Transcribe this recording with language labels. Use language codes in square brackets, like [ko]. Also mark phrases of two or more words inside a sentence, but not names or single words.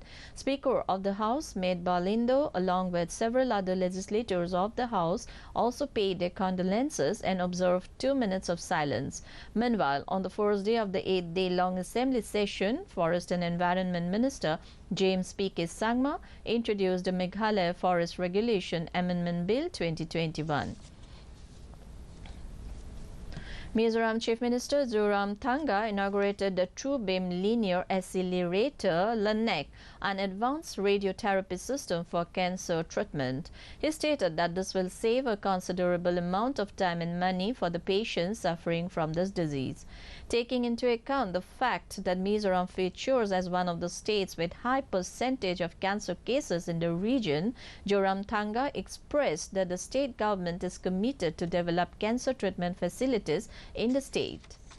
[en] Speaker of the House, Med Balindo, along with several other legislators of the House, also paid their condolences and observed 2 minutes of silence. Meanwhile, on the first day of the 8-day-long assembly session, Forest and Environment Minister James P.K. Sangma introduced the Meghalaya Forest Regulation Amendment Bill 2021. Mizoram Chief Minister Zoramthanga inaugurated the True Beam Linear Accelerator LANEC, an advanced radiotherapy system for cancer treatment. He stated that this will save a considerable amount of time and money for the patients suffering from this disease. Taking into account the fact that Mizoram features as one of the states with high percentage of cancer cases in the region, Zoramthanga expressed that the state government is committed to develop cancer treatment facilities in the state.